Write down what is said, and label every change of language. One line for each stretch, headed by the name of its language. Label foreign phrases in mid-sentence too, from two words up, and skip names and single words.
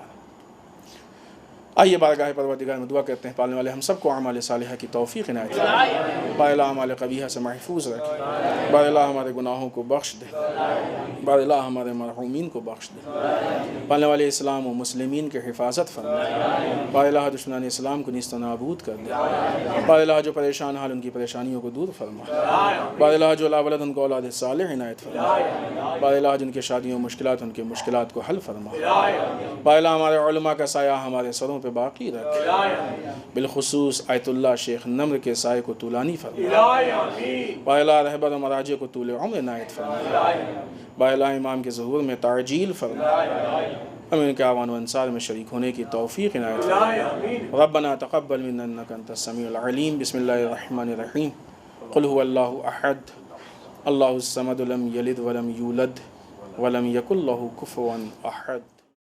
Urdu: آئیے بارگاہ پروردگار میں دعا کرتے ہیں پالنے والے ہم سب کو اعمال صالحہ کی توفیق عنایت فرمائے، بار اللہ اعمال قبیحہ سے محفوظ رکھے، بار اللہ ہمارے گناہوں کو بخش دے، بار اللہ ہمارے مرحومین کو بخش دے، پالنے والے اسلام و مسلمین کی حفاظت فرمائے، بار اللہ دشمنان اسلام کو نیست و نابود کر دے، بار اللہ جو پریشان حال ان کی پریشانیوں کو دور فرما، بار اللہ جو لا ولد ان کو اولاد صالح عنایت فرما، بار اللہ جن کے شادیوں مشکلات ان کے مشکلات کو حل فرما، بار اللہ ہمارے علماء کا سایہ ہمارے سروں پہ باقی رکھ، بالخصوص آیت اللہ شیخ نمر کے سائے کو طولانی فرما، بار اللہ رہبر و مراجع کو طول عمر عنایت فرما، بار اللہ امام کے ظہور میں تعجیل فرما، ہمیں ان کے اعوان و انصار میں شریک ہونے کی توفیق عنایت فرما۔
Arabic: ربنا تقبل منا انک انت السمیع العلیم، بسم اللہ الرحمن الرحیم، قل هو اللہ احد اللہ الصمد لم یلد ولم یولد ولم یکن له کفوا احد۔